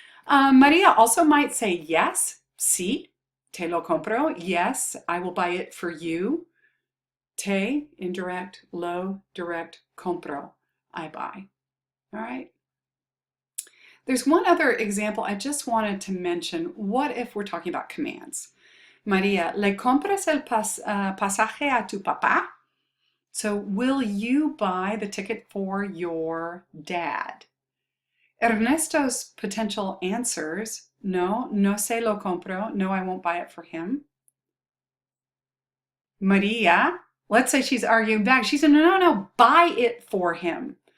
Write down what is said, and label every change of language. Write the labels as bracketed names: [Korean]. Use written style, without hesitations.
[English] Maria also might say yes, [Spanish] sí, te lo compro, [English] yes, I will buy it for you. Te, indirect, lo, direct, compro, I buy. All right. There's one other example I just wanted to mention. What if we're talking about commands? [Spanish] Maria, ¿le compras el pasaje a tu papá? [English] So, will you buy the ticket for your dad? Ernesto's potential answers, [Spanish] no, no se lo compro, [English] no, I won't buy it for him. Maria, let's say she's arguing back. She said, no, no, no, buy it for him.